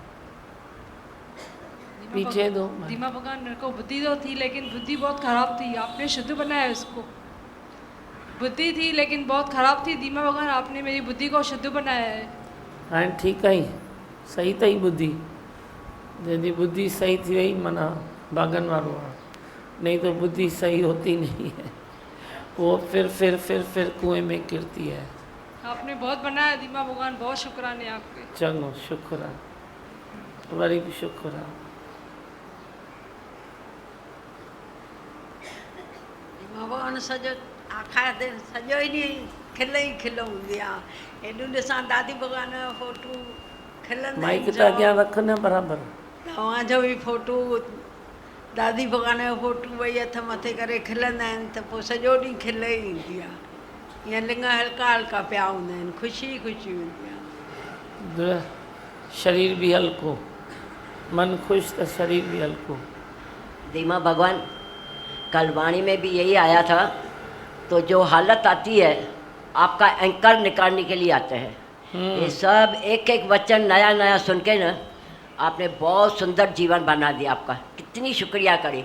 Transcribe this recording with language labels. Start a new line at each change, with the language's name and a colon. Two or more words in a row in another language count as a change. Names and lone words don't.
Hindi: पीछे दो। दीमा भगवान मेरे को बुद्धि तो थी लेकिन बुद्धि बहुत खराब थी, आपने शुद्ध बनाया उसको। बुद्धि थी लेकिन बहुत खराब थी, दीमा भगवान आपने मेरी बुद्धि को शुद्ध बनाया है। हाँ ठीक है, सही अथई बुद्धि, जैसी बुद्धि सही थी वही
Sindhi: माना भागन वारो आहे,
Hindi: नहीं तो बुद्धि सही होती नहीं है, वो फिर कुएं में गिरती है। आपने बहुत बनाया दीमा भगवान, बहुत शुक्राने आपके।
Sindhi: चङो शुक्र आहे, वरी भी शुक्र आहे। भगवान सॼो आखा सॼो ई ॾींहुं खिल ई खिल हूंदी आहे। हेॾो ॾिसां दादी भगवान जो फोटू खिलंदा माइक त अॻियां रख न बराबरि। तव्हांजो बि फोटू, दादी भगवान जो फोटू ॿई हथ मथे करे खिलंदा आहिनि त पोइ सॼो ॾींहुं खिल ई ईंदी आहे। ईअं लिङ हल्का हल्का पिया हूंदा आहिनि, ख़ुशी ख़ुशी हूंदी आहे।
Hindi: शरीर भी हल्को, मन खुश तो शरीर भी हल्को। दीमा भगवान कल वाणी में भी यही आया था, तो जो हालत आती है आपका एंकर निकालने के लिए आते हैं। ये सब एक एक वचन नया नया सुन के न आपने बहुत सुंदर जीवन बना दिया आपका, कितनी शुक्रिया करें।